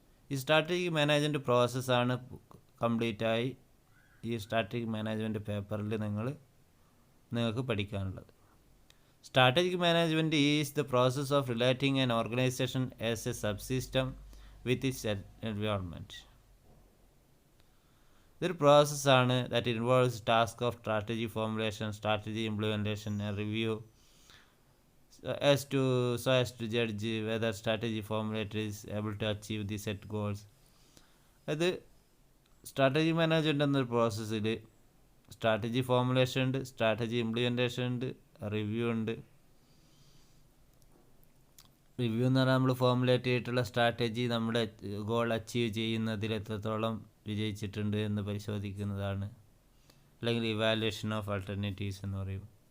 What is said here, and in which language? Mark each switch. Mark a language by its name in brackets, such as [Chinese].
[Malayalam] ഈ strategic management പ്രോസസ്സാണ് കംപ്ലീറ്റായി ഈ സ്ട്രാറ്റജിക് മാനേജ്മെൻറ്റ് പേപ്പറിൽ നിങ്ങൾക്ക് പഠിക്കാനുള്ളത്. [English] Strategic management is the process of relating an organisation as a subsystem with its environment. [Malayalam] ഇതൊരു പ്രോസസ്സാണ് [English] That involves task of strategy formulation, strategy implementation and review so as to judge whether strategy formulator is able to achieve the set goals. [Malayalam] അത് strategy management എന്നൊരു പ്രോസസ്സിൽ strategy formulation ഉണ്ട്, strategy implementation ഉണ്ട്, review ഉണ്ട്. Review എന്ന് പറഞ്ഞാൽ നമ്മൾ formulate ചെയ്തിട്ടുള്ള സ്ട്രാറ്റജി നമ്മുടെ ഗോൾ അച്ചീവ് ചെയ്യുന്നതിൽ എത്രത്തോളം വിജയിച്ചിട്ടുണ്ട് എന്ന് പരിശോധിക്കുന്നതാണ്, അല്ലെങ്കിൽ ഇവാലുവേഷൻ ഓഫ് ആൾട്ടർനേറ്റീവ്സ് എന്ന് പറയും.